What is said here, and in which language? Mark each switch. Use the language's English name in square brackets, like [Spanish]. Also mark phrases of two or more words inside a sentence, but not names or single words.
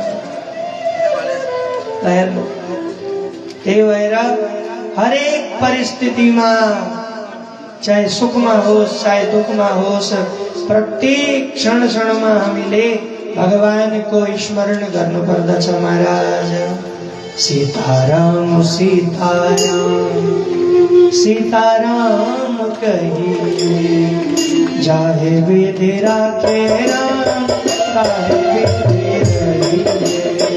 [Nepali] हेर्नु, त्यही भएर हरेक परिस्थितिमा, चाहे सुखमा होस् चाहे दुःखमा होस्, प्रत्येक क्षण क्षणमा हामीले भगवानको स्मरण गर्नुपर्दछ महाराज। [Hindi] सीताराम सीताराम सीताराम कही, जाहे विधि राखे राम, काहे विधि रहिए।